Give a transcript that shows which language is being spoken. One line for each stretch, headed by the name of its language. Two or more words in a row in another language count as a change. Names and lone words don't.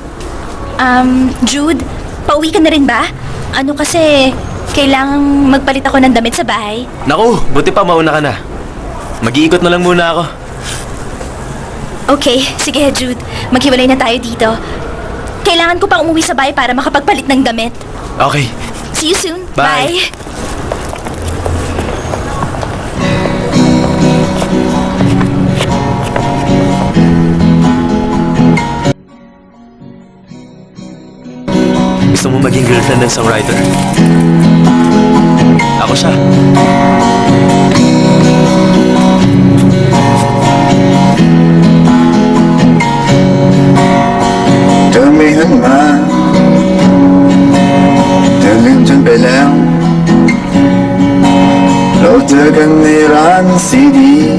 Filipino: Jude, pauwi ka na rin ba? Kasi kailangang magpalit ako ng damit sa bahay. Naku, buti pa mauna ka na. Mag-iikot na lang muna ako. Okay, sige Jude. Maghiwalay na tayo dito. Kailangan ko pang umuwi sa bahay para makapagpalit ng damit. Okay.
English: See you soon. Bye.
Filipino: Gusto mo maging girlfriend ng songwriter? Ako siya.
Thai: เธอไม่หันมาเธอลืมฉันไปแล้ว เราเจอกันในร้านซีดี